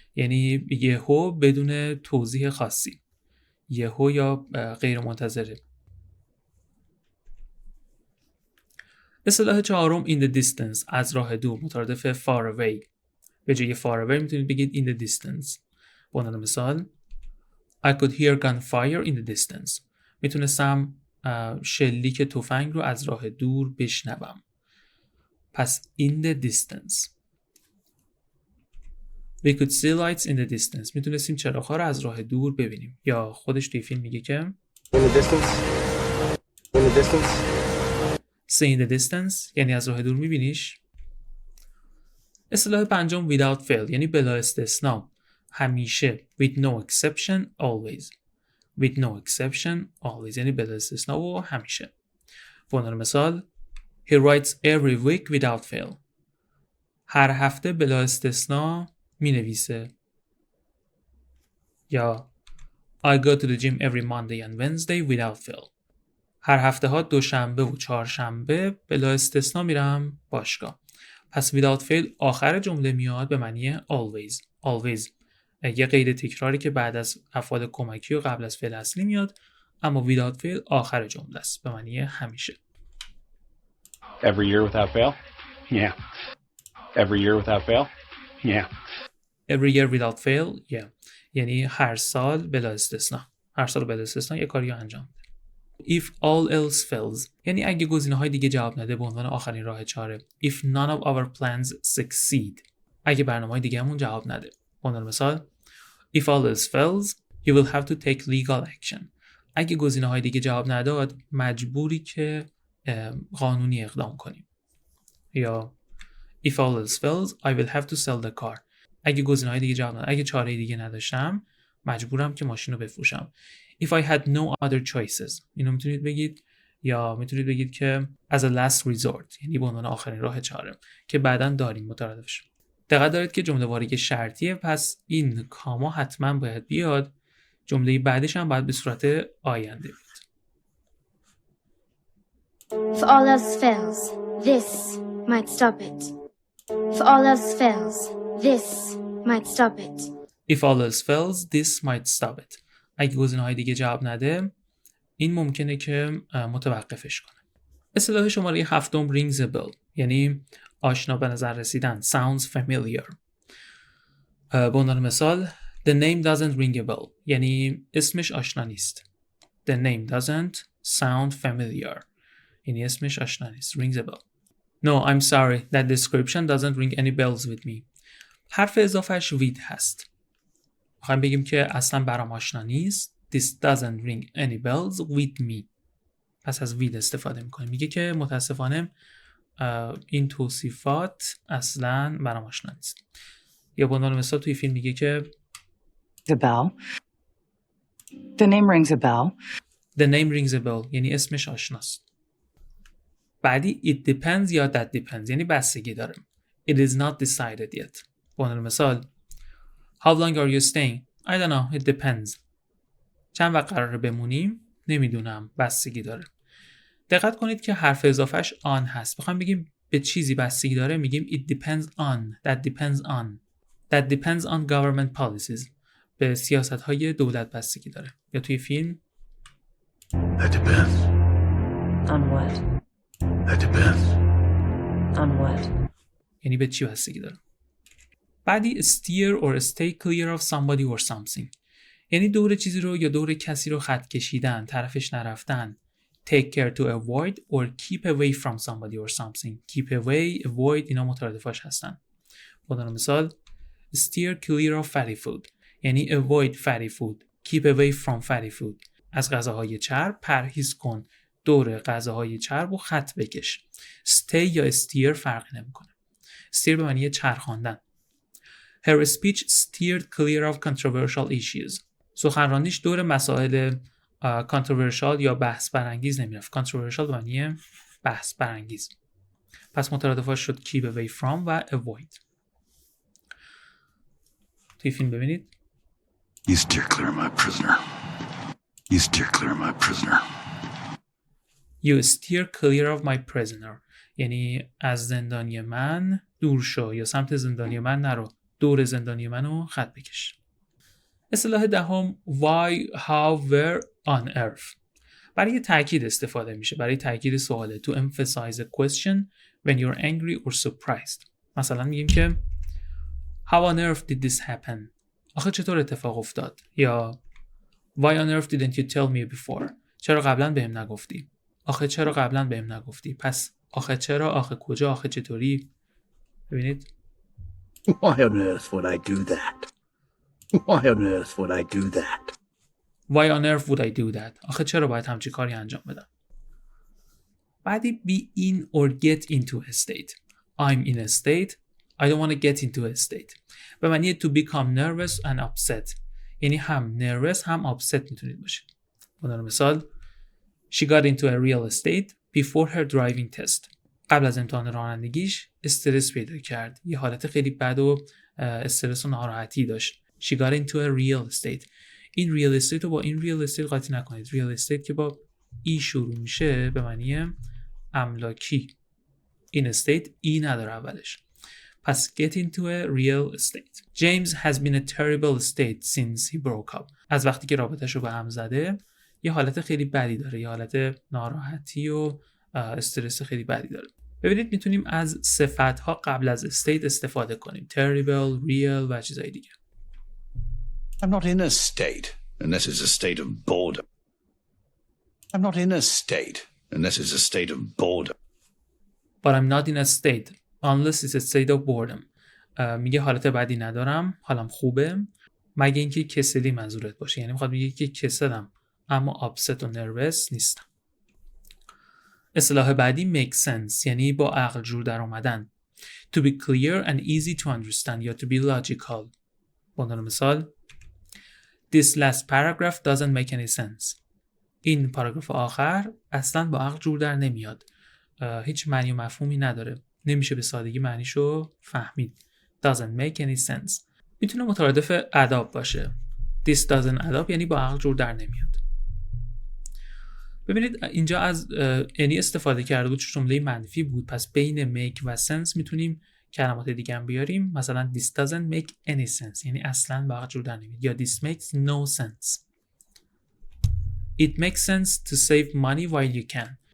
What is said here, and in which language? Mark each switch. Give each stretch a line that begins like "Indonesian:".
Persian: یعنی یهو بدون توضیح خاصی، یهو یا غیر منتظره. اصطلاح چهارم
English: in the distance،
Persian: از راه دور، مترادف
English: far away.
Persian: به جای
English: far away
Persian: میتونید بگید
English: in the distance.
Persian: به عنوان مثال
English: I could hear gunfire in the distance.
Persian: میتونستم شلیک تفنگ رو از راه دور بشنوم. پس
English: in the distance. We could see lights in the distance.
Persian: میتونستیم چراغ‌ها رو از راه دور ببینیم. یا خودش توی فیلم میگه که
English: In the distance. In the distance. see in the distance
Persian: یعنی از راه دور میبینیش. اصطلاح پنجم
English: without fail
Persian: یعنی بلا استثنا، همیشه.
English: with no exception always. with no exception always
Persian: یعنی بلا استثنا و همیشه. به عنوان مثال
English: he writes every week without fail.
Persian: هر هفته بلا استثنا می نویسه. یا
English: I go to the gym every Monday and Wednesday without fail.
Persian: هر هفته ها دوشنبه و چهارشنبه بلا استثنا میرم باشگاه. پس
English: without fail
Persian: آخر جمله میاد به معنی always. always یه قید تکراری که بعد از افعال کمکی و قبل از فعل اصلی میاد، اما
English: without fail
Persian: آخر جمله است به معنی همیشه.
English: Every year without fail? Yeah. Every year without fail? Yeah. Every year without fail? Yeah.
Persian: یعنی هر سال بلا استثنا. هر سال بلا استثنا یه کاری رو انجام بده.
English: If all else fails
Persian: یعنی اگه گزینه‌های دیگه جواب نده، به عنوان آخرین راه چاره.
English: If none of our plans succeed
Persian: اگه برنامه‌های دیگه‌مون جواب نده. به عنوان مثال
English: If all else fails you will have to take legal action.
Persian: اگه گزینه‌های دیگه جواب نداد مجبوری که قانونی اقدام کنیم. یا
English: If all else fails I will have to sell the car.
Persian: اگه گزینه‌های دیگه جواب نداد، اگه چاره دیگه نداشتم مجبورم که ماشین رو بفروشم.
English: If I had no other choices
Persian: اینو میتونید بگید، یا میتونید بگید که
English: as a last resort
Persian: یعنی به عنوان آخرین راه چاره که بعداً داریم مترادفش. دقت دارید که جمله واری شرطیه، پس این کاما حتما باید بیاد. جمله بعدش هم باید به صورت آینده بیاد.
English: If all else fails, this might stop it. If all else fails, this might stop it. If all else fails, this might stop it.
Persian: اگه گزینه‌های دیگه جواب نده این ممکنه که متوقفش کنه. اصطلاح شماره 7
English: rings a bell
Persian: یعنی آشنا به نظر رسیدن.
English: sounds familiar.
Persian: به عنوان مثال
English: the name doesn't ring a bell
Persian: یعنی اسمش آشنا نیست.
English: the name doesn't sound familiar
Persian: یعنی اسمش آشنا نیست.
English: rings a bell. no I'm sorry that description doesn't ring any bells with me.
Persian: حرف اضافهش with هست. میخوایم بگیم که اصلا برام آشنا نیست.
English: this doesn't ring any bells with me.
Persian: پس از with استفاده میکنیم. میگه که متاسفانه این توصیفات اصلا برام آشنا نیست. یا به عنوان مثال توی فیلم میگه که
English: a bell. The name rings a bell. The name rings a bell
Persian: یعنی اسمش آشناست. بعدی
English: it depends
Persian: یا
English: that depends
Persian: یعنی بستگی داره.
English: It is not decided yet.
Persian: به عنوان مثال
English: How long are you staying? I don't know. It depends.
Persian: چند وقت قراره بمونیم؟ نمیدونم. بستگی داره. دقت کنید که حرف اضافهش on هست. بخوام بگیم به چیزی بستگی داره میگیم
English: it depends on. That depends on. That depends on government policies.
Persian: به سیاست‌های دولت بستگی داره. یا توی فیلم
English: That depends. On what? That depends. On what?
Persian: یعنی به چی بستگی داره. بعدی
English: steer or stay clear of somebody or something
Persian: یعنی دور چیزی رو یا دور کسی رو خط کشیدن، طرفش نرفتن.
English: take care to avoid or keep away from somebody or something. keep away, avoid
Persian: اینا مترادفاش هستن. بدون مثال
English: steer clear of fatty food یعنی avoid fatty food. keep away from fatty food
Persian: از غذاهای چرب پرهیز کن. دور غذاهای چرب و خط بکش. stay یا steer فرقی نمیکنه. steer به معنی چرخاندن.
English: Her speech steered clear of controversial issues.
Persian: سخنرانیش دور مسائل controversial یا بحث برانگیز نمیرفت. controversial به معنی بحث برانگیز. پس مترادفاش شد
English: keep away from
Persian: و avoid. توی فیلم ببینید.
English: You steer clear of my prisoner. You steer clear of my prisoner. You steer clear of my prisoner
Persian: یعنی از زندانی من دور شو یا سمت زندانی من نرو. دور زندانی منو خط بکش. اصطلاح دهم why, how, where, on earth. برای تأکید استفاده میشه، برای تأکید سواله.
English: To emphasize a question when you're angry or surprised.
Persian: مثلا میگیم که
English: how on earth did this happen؟
Persian: آخه چطور اتفاق افتاد؟ یا
English: why on earth didn't you tell me before؟
Persian: چرا قبلا بهم نگفتی؟ آخه چرا قبلا بهم نگفتی؟ پس آخه چرا، آخه کجا، آخه چطوری؟ ببینید
English: Why on earth would I do that? Why on earth would I do that? Why on earth would I do that؟
Persian: آخه چرا باید همچین کاری انجام بدم؟
English: بعدی be in or get into a state. I'm in a state. I don't want to get into a state.
Persian: به معنی
English: to become nervous and upset.
Persian: یعنی هم nervous هم upset میتونید باشید. مثلا مثال
English: She got into a real state before her driving test.
Persian: قبل از امتحان رانندگیش استرس پیدا کرد. یه حالت خیلی بد و استرس و ناراحتی داشت.
English: She got into a real state.
Persian: این real estate رو با این real estate قاطی نکنید. real estate که با ای شروع میشه به معنی املاکی. این estate ای نداره اولش. پس
English: get into a real estate. James has been a terrible state since he broke up.
Persian: از وقتی که رابطه‌ش رو به هم زده یه حالت خیلی بدی داره. یه حالت ناراحتی و استرس خیلی بدی داره. ببینید میتونیم از صفت‌ها قبل از state استفاده کنیم. terrible, real و چیزای دیگه.
English: I'm not in a state unless it's a state of boredom. I'm not in a state unless it's a state of boredom. But I'm not in a state unless it's a state of boredom.
Persian: میگه حالت بدی ندارم، حالم خوبه مگه اینکه کسلی منظورت باشه. یعنی میخواد بگه که کسلم اما upset و nervous نیستم. اصطلاح بعدی make sense یعنی با عقل جور در اومدن.
English: To be clear and easy to understand
Persian: یا
English: to be logical.
Persian: به عنوان مثال
English: This last paragraph doesn't make any sense.
Persian: این پاراگراف آخر اصلا با عقل جور در نمیاد. هیچ معنی و مفهومی نداره. نمیشه به سادگی معنیشو فهمید.
English: Doesn't make any sense.
Persian: میتونه مترادف اداب باشه.
English: This doesn't add up
Persian: یعنی با عقل جور در نمیاد. ببینید اینجا از any استفاده کرده بود، جمله منفی بود. پس بین make و sense میتونیم کلمات دیگه هم بیاریم. مثلا
English: this doesn't make any sense
Persian: یعنی اصلا با عقل جور در نمیاد. یا
English: this makes no sense. It makes sense to save money while you can.